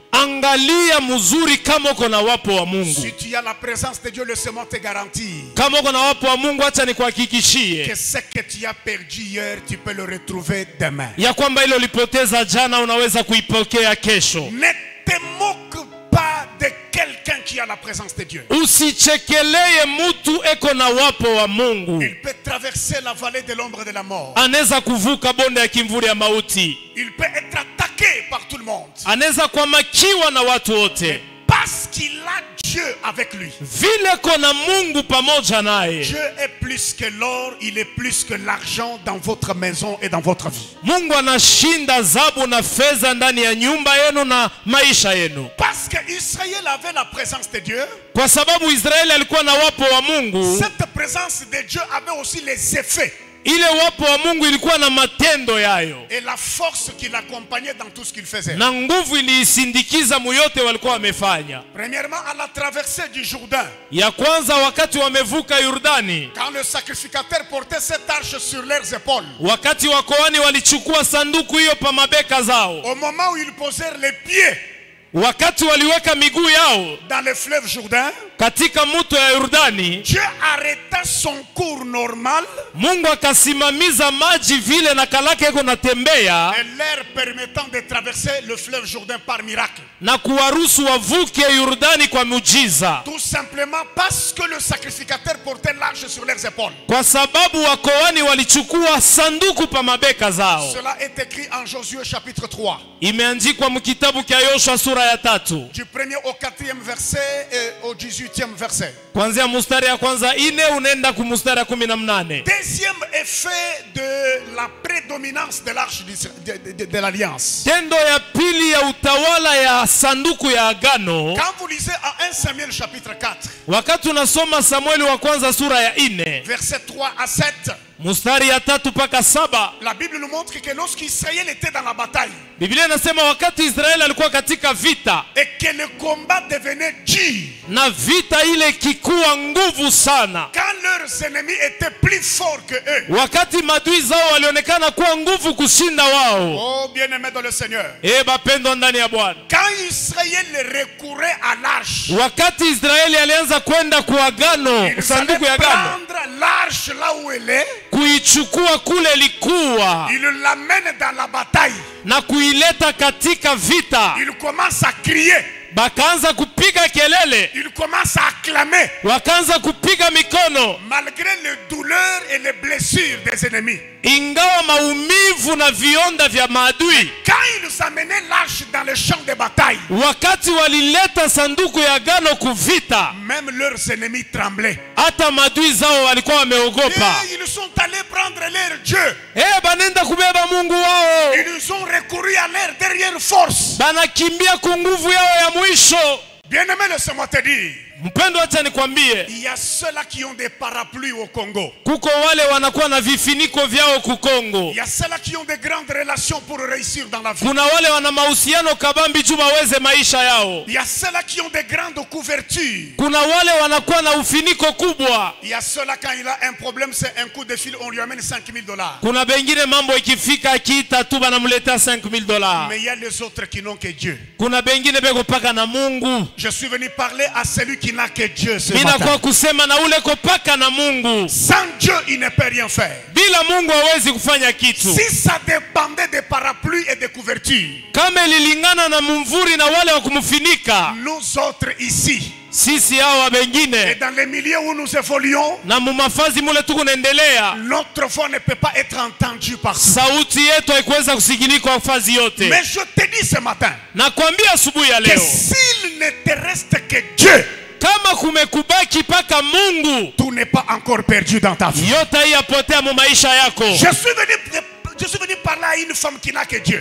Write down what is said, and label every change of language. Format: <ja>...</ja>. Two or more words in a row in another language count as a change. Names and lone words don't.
<sw>Angalia mzuri kama uko na wapo wa Mungu.</sw> <fr>Si tu as la présence de Dieu, laisse-moi te garantir</fr> <sw>Kama uko na wapo wa Mungu, acha</sw> <fr>que</fr> <sw>nikuhakikishie</sw> <fr>ce que tu as perdu hier, tu peux le retrouver demain.</fr> <sw>ya kwamba ile ulipoteza jana unaweza kuipokea kesho.</sw> <fr>Ne te moque pas de quelqu'un qui a la présence de Dieu.</fr> <sw>Usichekeleye mutu eko na wapo wa Mungu.</sw> <fr>Il peut traverser la vallée de l'ombre de la mort.</fr> <sw>Anaweza kuvuka bonde ya kimvuli ya mauti.</sw> <fr>Il peut être attaqué par tout le monde.</fr> <sw>Anaweza kuamakiwa na watu wote.</sw> <fr>Parce qu'il a Dieu avec lui.</fr> <sw>Vile kona Mungu pamoja naye.</sw> <fr>Dieu est plus que l'or, il est plus que l'argent dans votre maison et dans votre vie.</fr> <sw>Mungu anashinda dhahabu na fedha ndani ya nyumba yenu na maisha yenu.</sw> <fr>Parce que Israël avait la présence de Dieu.</fr> <sw>Kwa sababu Israeli alikuwa na wapo wa Mungu,</sw> <fr>Cette présence de Dieu avait aussi les effets</fr> <sw>ile wapo wa Mungu ilikuwa na matendo yayo</sw> <fr>et la force qui l'accompagnait dans tout ce qu'il faisait.</fr> <sw>na nguvu iliisindikiza muyote walikuwa wamefanya.</sw> <fr>Premièrement, à la traversée du Jourdain,</fr> <sw>Ya kwanza wakati wamevuka Yordani,</sw> <fr>quand le sacrificateur portait cette arche sur leurs épaules,</fr> <sw>wakati wakoani walichukua sanduku hiyo pa mabeka zao,</sw> <fr>au moment où ils posèrent les pieds</fr> <sw>wakati waliweka miguu yao</sw> <fr>dans le fleuve Jourdain,</fr> <sw>katika mto ya Yordani,</sw> <fr>Dieu arrêta son cours normal</fr> <sw>Mungu akasimamiza maji vile na kalake iko natembea</sw> <fr>et leur permettant de traverser le fleuve Jourdain par miracle.</fr> <sw>na kuwaruhusu wavuke Yordani kwa muujiza,</sw> <fr>Tout simplement parce que le sacrificateur portait l'arche sur leurs épaules.</fr> <sw>kwa sababu wakoani walichukua sanduku pa mabeka zao.</sw> <fr>Cela est écrit en Josué chapitre 3.</fr> <sw>Imeandikwa mkitabu cha Yoshua sura ya 3</sw> <fr>Du 1er au 4e verset et au 18e verset.</fr> <sw>kuanzia mstari ya kwanza ine unaenda ku mstari ya 18.</sw> <fr>Deuxième effet de la prédominance de l'arche de l'alliance.</fr> <sw>Tendo ya pili ya utawala ya sanduku ya agano,</sw> <fr>Quand vous lisez en 1 Samuel chapitre 4,</fr> <sw>wakati unasoma Samueli wa kwanza sura ya 4</sw> <fr>verset 3 à 7,</fr> <sw>mstari ya 3 mpaka 7,</sw> <fr>la Bible nous montre que lorsqu'Israël était dans la bataille</fr> <sw>Biblia inasema wakati Israeli alikuwa katika vita</sw> <fr>et que le combat devenait dur,</fr> <sw>na vita ile kikuwa nguvu sana,</sw> <fr>quand leurs ennemis étaient plus forts que eux,</fr> <sw>wakati madui zao walionekana kuwa nguvu kushinda wao.</sw> <fr>oh bien-aimés dans le Seigneur,</fr> <sw>Bapendwa ndani ya Bwana,</sw> <fr>quand Israël recourait à l'arche,</fr> <sw>wakati Israeli alianza kwenda kwa agano,</sw> <fr>il</fr> <sw>sanduku ya</sw> <fr>savait</fr> <sw>agano,</sw> <fr>prendre l'arche là où elle est,</fr> <sw>kuichukua kule likuwa</sw> <fr>il l'amène dans la bataille,</fr> <sw>na kuileta katika vita,</sw> <fr>il commence à crier,</fr> <sw>bakaanza kupiga kupiga kelele,</sw> <fr>ils commencent à acclamer</fr> <sw>wakaanza kupiga mikono</sw> <fr>malgré les douleurs et les blessures des ennemis.</fr> <sw>ingawa maumivu na vionda vya maadui.</sw> <fr>Quand ils amenaient l'arche dans le champ de bataille,</fr> <sw>Wakati walileta sanduku ya agano kuvita,</sw> <fr>même leurs ennemis tremblaient.</fr> <sw>hata maadui zao walikuwa wameogopa.</sw> <fr>Et ils sont allés prendre leur Dieu.</fr> <sw>Banenda kubeba Mungu wao,</sw> <fr>Ils ont recouru à leur dernière force.</fr> <sw>banakimbia ku nguvu yao ya mwisho.</sw> <fr>Bien-aimé, laisse-moi te dire,</fr> <sw>Mpendo, acha nikwambie,</sw> <fr>il y a ceux-là qui ont des parapluies au Congo.</fr> <sw>kuko wale wanakuwa na vifiniko vyao kukongo.</sw> <fr>Il y a ceux-là qui ont de grandes relations pour réussir dans la vie.</fr> <sw>Kuna wale wana mahusiano kabambi juu waweze maisha yao.</sw> <fr>Il y a ceux-là qui ont de grandes couvertures.</fr> <sw>Kuna wale wanakuwa na ufiniko kubwa.</sw> <fr>Il y a ceux-là, quand il a un problème, c'est un coup de fil, on lui amène $5,000.</fr> <sw>Kuna bengine mambo ikifika akiita tu banamletea $5,000.</sw> <fr>Mais il y a les autres qui n'ont que Dieu.</fr> <sw>Kuna bengine beko paka na Mungu.</sw> <fr>Je suis venu parler à celui qui n'a que Dieu ce</fr> <sw>Mina</sw> <fr>matin.</fr> <sw>kwa kusema na ule kopaka na Mungu.</sw> <fr>Sans Dieu, il ne peut rien faire.</fr> <sw>Bila Mungu hawezi kufanya kitu.</sw> <fr>Si ça dépendait des parapluies et des couvertures,</fr> <sw>Kama ililingana na mumvuri na wale wa kumfunika,</sw> <fr>nous autres ici,</fr> <sw>sisi hawa</sw> <fr>et</fr> <sw>bengine</sw> <fr>dans les milieux où nous évoluons,</fr> <sw>na mumafazi mule tuko naendelea,</sw> <fr>notre voix ne peut pas être entendue partout.</fr> <sw>sauti yetu haikuweza kusikilika kwa fazi yote.</sw> <fr>Mais je te dis ce matin</fr> <sw>Nakwambia asubuhi ya</sw> <fr>que</fr> <sw>leo,</sw> <fr>s'il ne te reste que Dieu,</fr> <sw>kama kumekubaki paka Mungu,</sw> <fr>tout n'est pas encore perdu dans ta vie.</fr> <sw>yote hii yapotea mu maisha yako.</sw> <fr>Je suis venu parler à une femme qui n'a que Dieu.</fr>